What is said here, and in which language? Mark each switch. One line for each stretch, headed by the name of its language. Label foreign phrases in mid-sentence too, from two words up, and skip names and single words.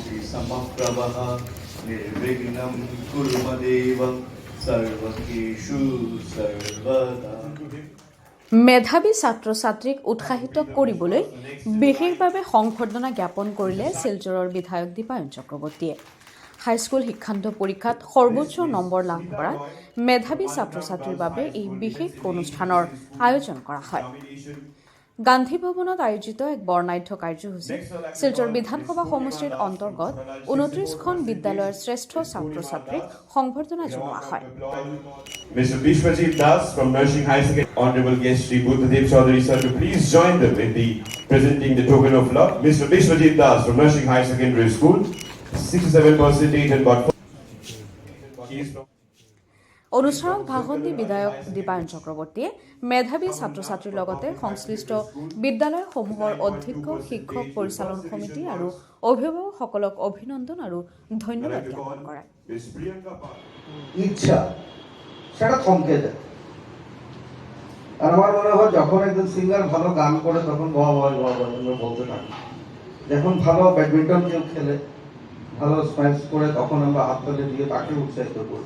Sanskrit: समप्रभः निर्विघ्नं कुर्मदेव सर्वकेषु सर्वदा।
Assamese: মেধাবী ছাত্ৰ ছাত্ৰীক উৎসাহিত কৰিবলৈ বিশেষভাৱে সংবৰ্ধনা জ্ঞাপন কৰিলে শিলচৰৰ বিধায়ক দীপায়ন চক্ৰৱৰ্তীয়ে। হাইস্কুল শিক্ষান্ত পৰীক্ষাত সৰ্বোচ্চ নম্বৰ লাভ কৰা মেধাবী ছাত্ৰ ছাত্ৰীৰ বাবে এই বিশেষ অনুষ্ঠানৰ আয়োজন কৰা হয়। গান্ধী ভৱনত আয়োজিত এক বৰ্ণাঢ্য কাৰ্যসূচীত শিলচৰ বিধানসভা সমষ্টিৰ অন্তৰ্গত 29খন বিদ্যালয়ৰ শ্ৰেষ্ঠ ছাত্ৰ ছাত্ৰীক সংবৰ্ধনা জনোৱা হয়।
English: Mr. Bishwajit Das from Nursing High Secondary, Honorable guest Shri Buddhadev Chaudhary sir, to please join them in the presenting the token of love. Mr. Bishwajit Das from Nursing High Secondary School, 67% and about 4.
Assamese: অনুষ্ঠানত ভাষণ দি বিধায়ক দীপায়ন চক্ৰৱৰ্তীয়ে মেধাবী ছাত্ৰ ছাত্ৰীৰ লগতে সংশ্লিষ্ট বিদ্যালয়সমূহৰ অধ্যক্ষ, শিক্ষক, পৰিচালন সমিতি আৰু অভিভাৱকসকলক অভিনন্দন আৰু ধন্যবাদ জ্ঞাপন কৰে।
Bangla: ইচ্ছা সেটা থমকে যায়। আর আমার মনে হয় যখন একজন সিঙ্গার ভালো গান করে তখন বাবা আমরা বলতে থাকি, যখন ভালো ব্যাডমিন্টন কেউ খেলে, ভালো স্ম্যাশ করে, তখন আমরা হাততালি দিয়ে তাকে উৎসাহিত করি।